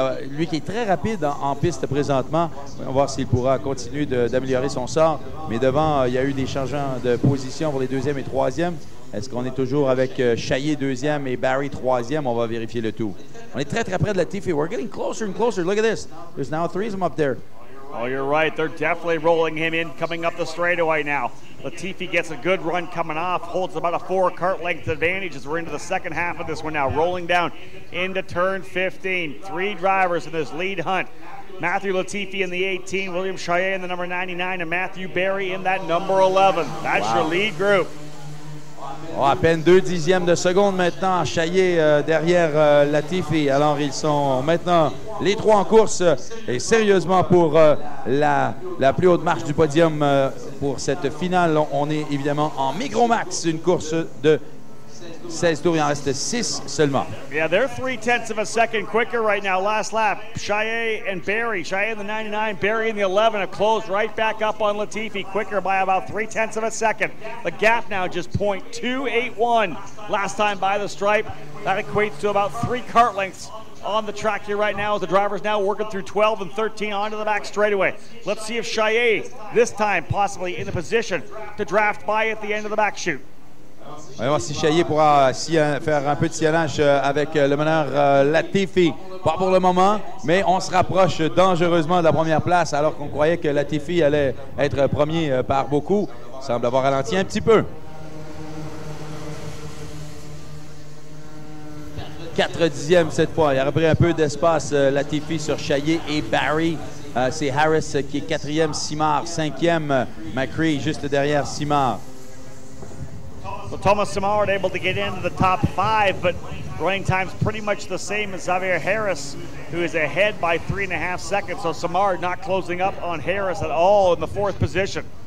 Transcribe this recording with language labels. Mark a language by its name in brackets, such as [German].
[French] Lui qui est très rapide en piste présentement. On va voir s'il pourra continuer d'améliorer son sort. Mais devant, il y a eu des changements de position pour les 2e et 3e. Est-ce qu'on est toujours avec Chaillet 2e et Barry 3e? On va vérifier le tout. On est très près de Latifi. [English] We're getting closer and closer. Look at this. There's now 3 of them up there. Oh, you're right. They're definitely rolling him in, coming up the straightaway now. Latifi gets a good run coming off, holds about a 4 kart length advantage as we're into the second half of this one now. Rolling down into turn 15. 3 drivers in this lead hunt. Matthew Latifi in the 18, William Chaillet in the number 99, and Matthew Barry in that number 11. That's your lead group. [French] À peine 2 dixièmes de seconde maintenant. Chaillet derrière Latifi. Alors, ils sont maintenant les 3 en course. Et sérieusement, pour la plus haute marche du podium pour cette finale, on est évidemment en Micromax. Une course de 16 tours, il en reste 6 seulement. [English] Yeah, they're 3/10 of a second quicker right now. Last lap, Chaillet and Barry. Chaillet in the 99, Barry in the 11 have closed right back up on Latifi, quicker by about 3/10 of a second. The gap now just .281. Last time by the stripe, that equates to about 3 kart lengths on the track here right now as the driver's now working through 12 and 13 onto the back straightaway. Let's see if Chaillet, this time possibly in a position to draft by at the end of the back chute. [French] On va voir si Chaillet pourra faire un peu de sillonnage avec le meneur Latifi. Pas pour le moment, mais on se rapproche dangereusement de la première place alors qu'on croyait que Latifi allait être premier par beaucoup. Il semble avoir ralenti un petit peu. 4 dixièmes cette fois. Il a repris un peu d'espace Latifi sur Chaillet et Barry. C'est Harris qui est 4e, Simard 5e, McCree juste derrière Simard. [English] So Thomas Simard able to get into the top 5, but running time's pretty much the same as Xavier Harris, who is ahead by 3.5 seconds. So Simard not closing up on Harris at all in the 4th position.